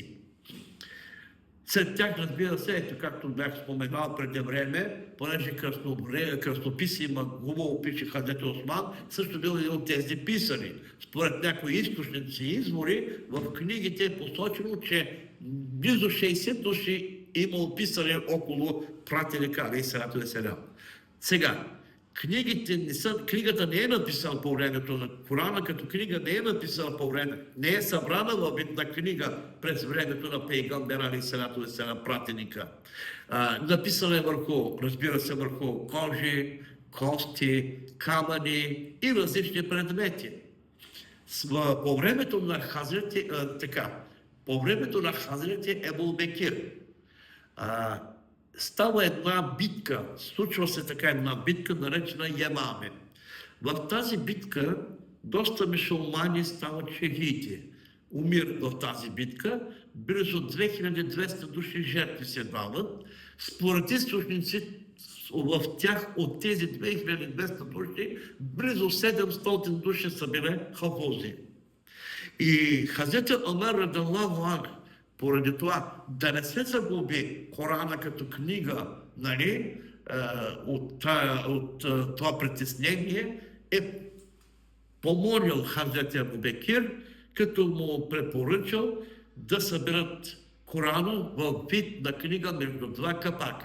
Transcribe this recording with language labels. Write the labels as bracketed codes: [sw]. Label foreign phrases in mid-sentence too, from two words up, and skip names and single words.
[bg] Сред тях, разбира се, ето както бях споменал преди време, понеже кръстописи има хубаво пише Хазрети Осман, също бил един от тези писари. Според някои източници и извори, в книгите е посочено, че близо 60 души имал писари около пратеника [ar] عليه الصلاة والسلام. [bg] Сега, книгата не е написана по времето на Корана, като книга не е написана по време, не е събрана във вид на книга през времето на Пейгамбера [ar] عليه الصلاة والسلام, [bg] пратеника. Написана е върху, разбира се, върху кожи, кости, камъни и различни предмети. По времето на Хазрети Ебу Бекир, става една битка, случва се така една битка, наречена Ямаме. В тази битка доста мюсюлмани стават шехиди, умират в тази битка, близо 2200 души жертви се дават. Според източници в тях от тези 2200 души, близо 700 души са били хафузи. И Хазрети Омер [ar] رضي الله عنه, [bg] поради това да не се загуби Корана като книга, нали, от това притеснение, е помолил Хазрети Абу Бекир, като му препоръчал да съберат Корана в вид на книга между два капака.